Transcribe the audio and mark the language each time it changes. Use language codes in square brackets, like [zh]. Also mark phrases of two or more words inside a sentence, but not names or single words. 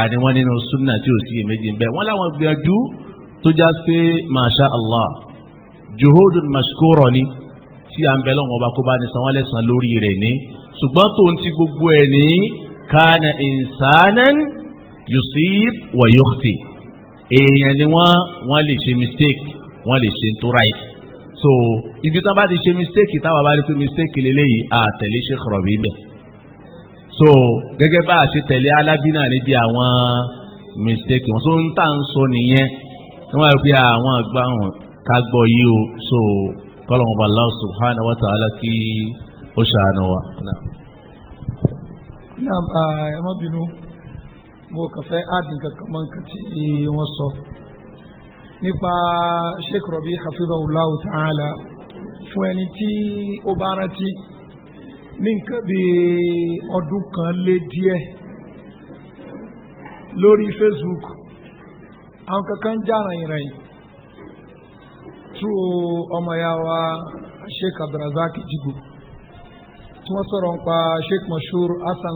[yo] ni wọn nínú sunna tí ò sí èméjì bẹ́ẹ̀ wọn láwọn gbìyànjú tó já pé [ar] ما شاء الله جهود مشكورة [yo] ni tí à ń bẹ lọ́wọ́ ọba kó bá ní sanwó lẹ́sàn lórí rẹ̀ ní ṣùgbọ́n tó ń ti gbogbo ẹ̀ ní [ar] كان إنسانا يصيب ويخطئ [yo] èèyàn ni wọ́n lè ṣe mistake wọ́n lè ṣe tó right so ibi tó bá ti ṣe mistake táwa bá rí pé mistake lélẹ́yìí àtẹ̀lé Sheikh Rabi' bẹ̀ so gẹ́gẹ́ bá a ṣe tẹ̀lé alábínà níbi àwọn mistake wọn so ń tà ń sọ nìyẹn wọ́n rí pé àwọn àgbà wọn ká gbọ́ yìí o so kọ́lọ́mù bá [ar] الله سبحانه وتعالى [yo] kí ó ṣàánú wa. Naam, ẹ má bínú mo kàn fẹ́ áàdì kankan mọ́ nǹkan tí wọ́n sọ nípa Sheikh Rabi' [ar] حفظه الله تعالى [yo] fún ẹni tí ó bá rántí ní nǹkan bí ọdún kan lé díẹ̀ lórí Facebook àwọn kankan ń jà ràyìnràyìn through ọmọ ya wa Sheikh Abdulrazak Jigo tí wọ́n sọ̀rọ̀ nípa Sheikh Mashur Hassan